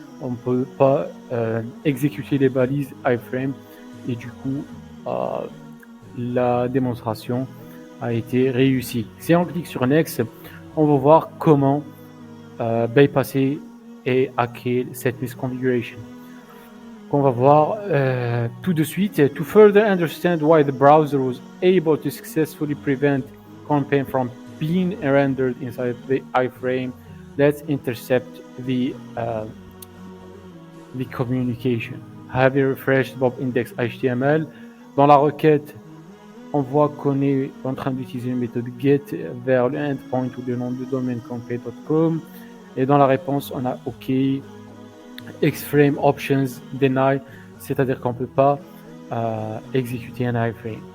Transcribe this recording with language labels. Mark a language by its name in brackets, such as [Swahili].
[French] On ne peut pas exécuter les balises iframe et du coup, la démonstration a été réussie. Si on clique sur Next, on va voir comment bypasser et hacker cette misconfiguration. Qu'on va voir tout de suite. [English] To further understand why the browser was able to successfully prevent campaign from being rendered inside the iframe, let's intercept the communication. Have you refreshed Bob index HTML? [French] Dans la requête, on voit qu'on est en train d'utiliser une méthode get vers le endpoint ou le nom de domaine campaign.com. Et dans la réponse, on a OK, xframe options deny, c'est-à-dire qu'on ne peut pas exécuter un iframe.